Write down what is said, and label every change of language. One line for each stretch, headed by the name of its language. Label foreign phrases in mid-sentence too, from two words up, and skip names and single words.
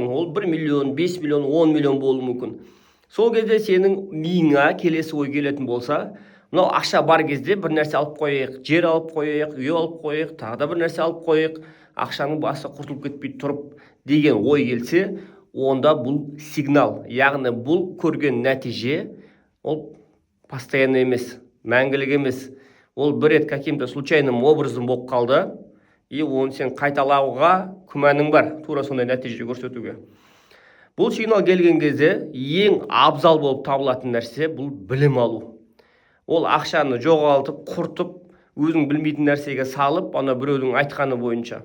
Kazakh: Ол 1 миллион, 5 миллион, 10 миллион болуы мүмкін. Сол кезде сенің миыңа келесі ой келетін болса, мынау ақша бар кезде бір нәрсе алып қойайық, жер алып қойайық, үй алып қойайық, тағы да бір нәрсе алып қойайық, ақшаның басы құртылып кетпей тұрып деген ой келсе, онда бұл сигнал, яғни бұл көрген нәтиже, ол постоянно емес, мәңгілік емес. Ол бір рет
Russian: каким-то случайным образом
Kazakh: болып қалды, и оны сен қайталауға күмәнің бар, тура сондай нәтиже көрсетуге. Бұл сигнал келген кезде ең абзал болып табылатын нәрсе бұл білім алу. Ол ақшаны жоғалтып, құртып, өзің білмейтін нәрсеге салып, ана біреудің айтқаны бойынша.